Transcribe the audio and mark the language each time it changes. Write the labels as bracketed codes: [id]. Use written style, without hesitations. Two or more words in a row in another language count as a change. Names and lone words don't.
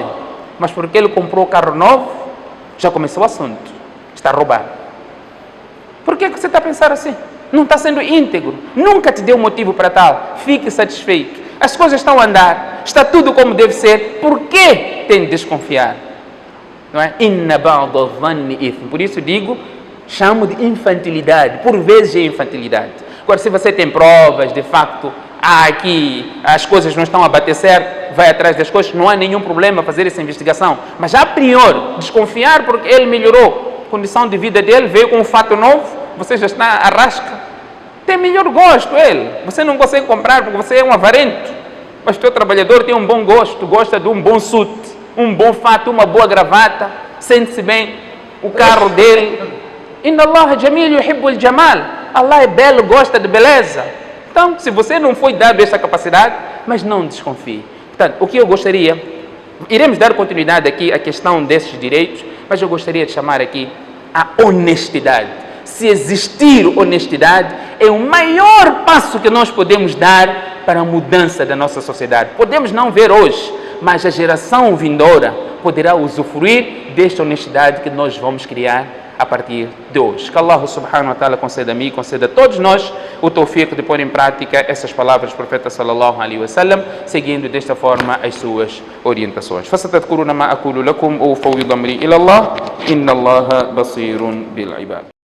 [pt] Mas porque ele comprou carro novo, já começou o assunto. Está a roubar. Por que você está a pensar assim? Não está sendo íntegro. Nunca te deu motivo para tal. Fique satisfeito. As coisas estão a andar. Está tudo como deve ser. Por que tem de desconfiar? Não é? [ar] إن بعض الظن إثم. [pt] Por isso digo, chamo de infantilidade. Por vezes é infantilidade. Agora, se você tem provas, de facto, aqui as coisas não estão a bater certo, vai atrás das coisas, não há nenhum problema fazer essa investigação. Mas, a priori, desconfiar porque ele melhorou a condição de vida dele, veio com um fato novo, você já está à rasca. Tem melhor gosto ele. Você não consegue comprar porque você é um avarento. Mas o teu trabalhador tem um bom gosto, gosta de um bom suit, um bom fato, uma boa gravata, sente-se bem, o carro dele. [ar] إن الله جميل يحب الجمال. [pt] Allah é belo, gosta de beleza. Então, se você não foi dado essa capacidade, mas não desconfie. Portanto, o que eu gostaria, iremos dar continuidade aqui à questão desses direitos, mas eu gostaria de chamar aqui a honestidade. Se existir honestidade, é o maior passo que nós podemos dar para a mudança da nossa sociedade. Podemos não ver hoje, mas a geração vindoura poderá usufruir desta honestidade que nós vamos criar a partir de hoje. Que [ar] الله سبحانه وتعالى [pt] conceda a mim, conceda a todos nós o tawfiq de pôr em prática essas palavras do profeta [ar] صلى الله عليه وسلم, [pt] seguindo desta forma as suas orientações. [ar] فستذكرون ما أقول لكم وأفوض أمري إلى الله إن الله بصير بالعباد.